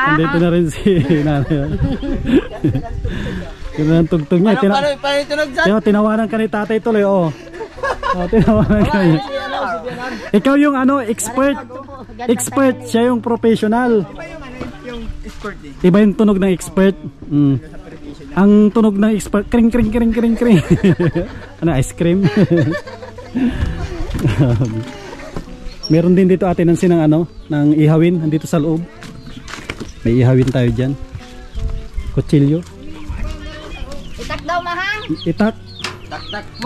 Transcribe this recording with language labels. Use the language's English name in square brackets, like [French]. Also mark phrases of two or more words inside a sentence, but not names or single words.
[Filipino] Dito na rin si Nanay. Kaya ang tugtog niya. Tinawanan ka ni tatay tuloy. Tinawanan ka niya. Ikaw yung expert. Expert, siya yung professional. Iba yung tunog ng expert. Ang tunog ng expert, kring kring kring kring kring. [English] Ice cream. [Filipino] Meron din dito Ate Nancy ng ng ihawin nandito sa loob. May ihawin tayo diyan. Kutsilyo. Itak daw mahang. Itak. Tak mo.